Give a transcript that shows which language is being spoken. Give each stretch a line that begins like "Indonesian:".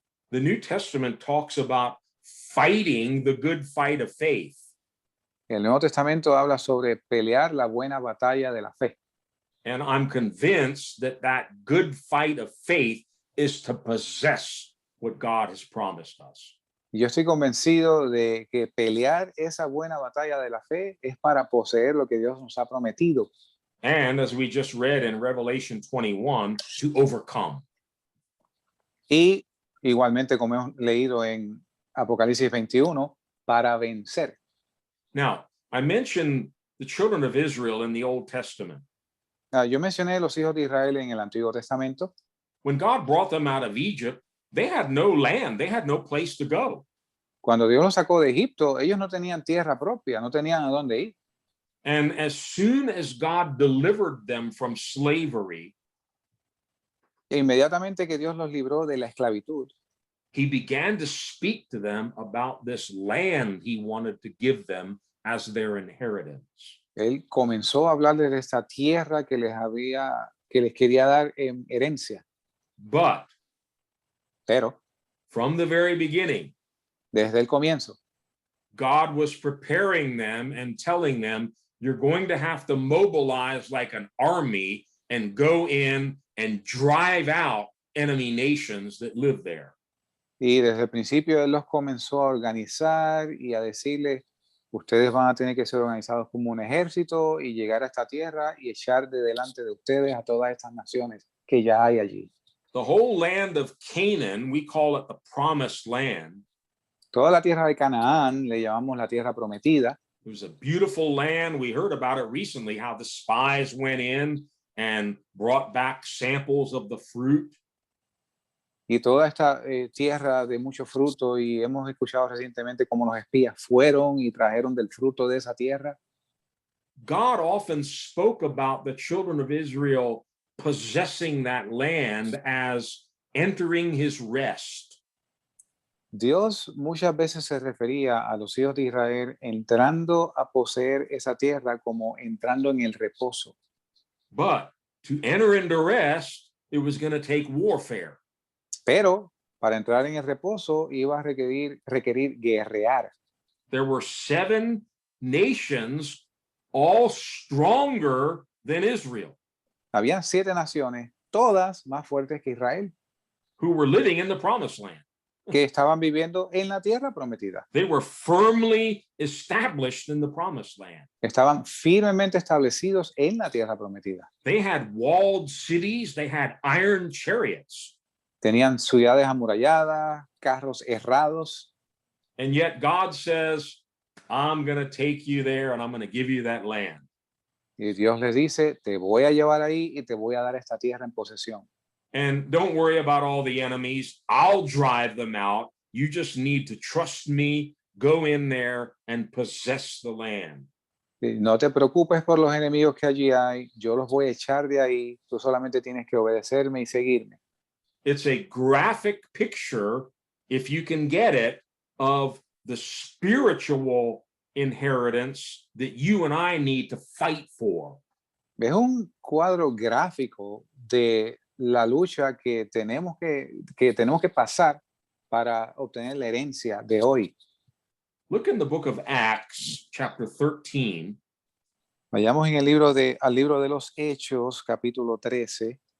English: The New Testament talks about fighting the good fight of faith.
Spanish: El Nuevo Testamento habla sobre pelear la buena batalla de la fe.
English: And I'm convinced that that good fight of faith is to possess what God has promised us.
Spanish: Y yo estoy convencido de que pelear esa buena batalla de la fe es para poseer lo que Dios nos ha prometido.
English: And as we just read in Revelation 21, to overcome.
Spanish: Y igualmente, como hemos leído en Apocalipsis 21, para vencer.
English: Now, I mentioned the children of Israel in the Old Testament.
Spanish: Yo mencioné los hijos de Israel en el Antiguo Testamento.
English: When God brought them out of Egypt, they had no land, they had no place to go.
Spanish: Cuando Dios los sacó de Egipto, ellos no tenían tierra propia, no tenían a dónde ir.
English: And as soon as God delivered them from slavery,
Spanish: E inmediatamente que Dios los libró de la esclavitud,
English: he began to speak to them about this land he wanted to give them as their inheritance.
Spanish: Él comenzó a hablarles de esta tierra que les quería dar en herencia.
English: But
Spanish: Pero
English: from the very beginning,
Spanish: desde el comienzo,
English: God was preparing them and telling them, you're going to have to mobilize like an army and go in and drive out enemy nations that live there.
Spanish: y desde el principio Él los comenzó a organizar y a decirles, ustedes van a tener que ser organizados como un ejército y llegar a esta tierra y echar de delante de ustedes a todas estas naciones que ya hay allí.
English: The whole land of Canaan, we call it the promised land.
Spanish: Toda la tierra de Canaán le llamamos la tierra prometida.
English: It was a beautiful land. We heard about it recently, how the spies went in and brought back samples of the fruit.
Spanish: Y toda esta tierra de mucho fruto, y hemos escuchado recientemente cómo los espías fueron y trajeron del fruto de esa tierra.
English: God often spoke about the children of Israel possessing that land as entering his rest.
Spanish: Dios muchas veces se refería a los hijos de Israel entrando a poseer esa tierra como entrando en el reposo.
English: But to enter into rest, it was going to take warfare.
Spanish: Pero para entrar en el reposo iba a requerir guerrear.
English: There were 7 nations, all stronger than Israel,
Spanish: Habían 7 naciones, todas más fuertes que Israel,
English: who were living in the promised land.
Spanish: que estaban viviendo en la tierra prometida.
English: They were firmly established in the promised land.
Spanish: Estaban firmemente establecidos en la tierra prometida.
English: They had walled cities, they had iron chariots.
Spanish: Tenían ciudades amuralladas, carros herrados.
English: And yet God says, I'm going to take you there and I'm going to give you that land.
Spanish: Y Dios les dice, te voy a llevar ahí y te voy a dar esta tierra en posesión.
English: And don't worry about all the enemies. I'll drive them out. You just need to trust me, go in there and possess the land.
Spanish: Y no te preocupes por los enemigos que allí hay, yo los voy a echar de ahí, tú solamente tienes que obedecerme y seguirme.
English: It's a graphic picture, if you can get it, of the spiritual inheritance that you and I need to fight for.
Spanish: Es un cuadro gráfico de la lucha que tenemos que pasar para obtener la herencia de hoy.
English: Look in the book of Acts, chapter 13.
Spanish: Vayamos en al libro de los Hechos, capítulo 13.